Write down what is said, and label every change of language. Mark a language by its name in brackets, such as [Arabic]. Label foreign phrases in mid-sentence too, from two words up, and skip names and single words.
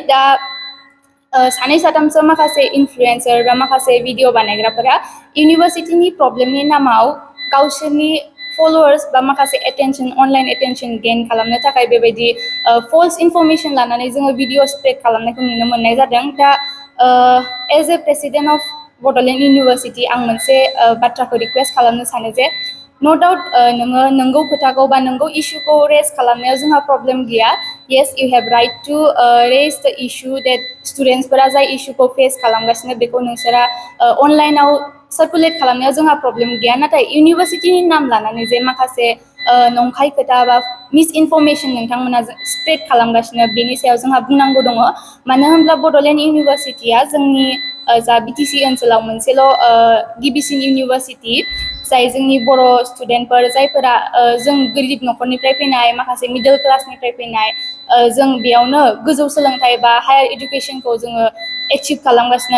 [Bodo] दा सानै साथामसो माखासे इनफ्लुएन्सार बा माखासे भिडिअ' बानायग्राफोरा इउनिभार्सिटिनि प्रब्लेमनि नामाव गावसोरनि फलोवार्स बा माखासे एटेनसन, [English] online attention [Bodo] गेइन खालामनो थाखाय बेबायदि [English] false information [Bodo] लानानै जोङो भिडिअ स्प्रेड खालामनायखौ नुनो मोननाय जादों। दा [English] as a president of Bodoland University [Bodo] आं मोनसे बाथ्राखौ रिक्वेस्ट खालामनो सानो जे [English] no doubt [Bodo] नोङो नंगौ खोथाखौ बा नंगौ इस्युखौ रेज खालामनायाव जोंहा प्रब्लेम गैया। [English] yes, you have right to raise the issue that [Bodo] स्टुडेन्टसफोरा जाय इस्युखौ फेस खालामगासिनो बेखौ नोंसोरा अनलाइनाव सार्कुलेट खालामनायाव जोंहा प्रब्लेम गैया। नाथाय इउनिभार्सिटिनि नाम लानानै जे माखासे नंखाय खोथा बा [English] misinformation [Bodo] नोंथांमोना स्प्रेड खालामगासिनो, बेनि सायाव जोंहा बुंनांगौ दङ। मानो होनब्ला बड'लेण्ड इउनिभार्सिटिया जोंनि जा बिटिसि ओनसोलाव मोनसेल' गिबिसिन इउनिभार्सिटि, जाय जोंनि बर' स्टुडेन्टफोर जायफोरा जों गोरिब न'खरनिफ्राय फैनाय, माखासे मिडल क्लासनिफ्राय फैनाय, जों बेयावनो गोजौ सोलोंथाइ बा हायार इडुकेसनखौ जोङो एचिभ खालामगासिनो।